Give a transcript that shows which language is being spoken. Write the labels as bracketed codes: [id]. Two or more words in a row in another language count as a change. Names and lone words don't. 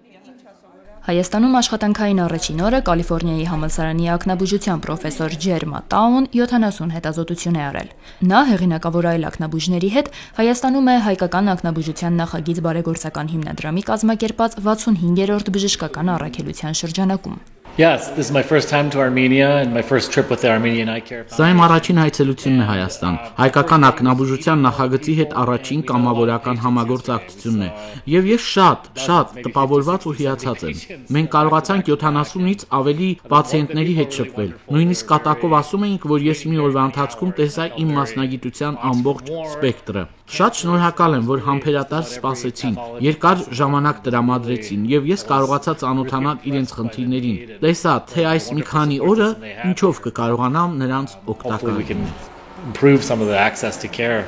[hy] Հայաստանում աշխատանքային առաջին օրը Կալիֆոռնիայի համալսարանի ակնաբուժության պրոֆեսոր Ջերմա Տաուն 70 հետազոտություն է արել։ Նա հեղինակավոր այլ ակնաբուժների հետ Հայաստանում է հայկական ակնաբուժության նախագիծ բարեգործական հիմնադրամի կազմակերպած 65-րդ բժշկական առաքելության շրջանակում։ [en] Yes, this is my first time to Armenia and my first trip with the Armenian Eye Care. [hy] Սա իմ առաջին այցելությունն է Հայաստան։ Հայկական ակնաբուժության նախագծի հետ առաջին կամավորական համագործակցությունն է, եւ ես շատ տպավորված ու հիացած եմ։ Մենք կարողացանք 70-ից ավելի պացիենտների հետ շփվել։ Նույնիսկ կատակով ասում էինք, որ ես մի օրվա ընթացքում տեսա իմ մասնագիտության ամբողջ սպեկտրը։ Շատ շնորհակալ եմ, որ համբերատար սպասեցին, երկար ժամանակ տրամադրեցին եւ ես կարողացա ծանոթանալ իրենց խնդիրներին։ Տեսա, թե այս մի քանի օրը ինչով կկարողանամ նրանց օգտակար լինել։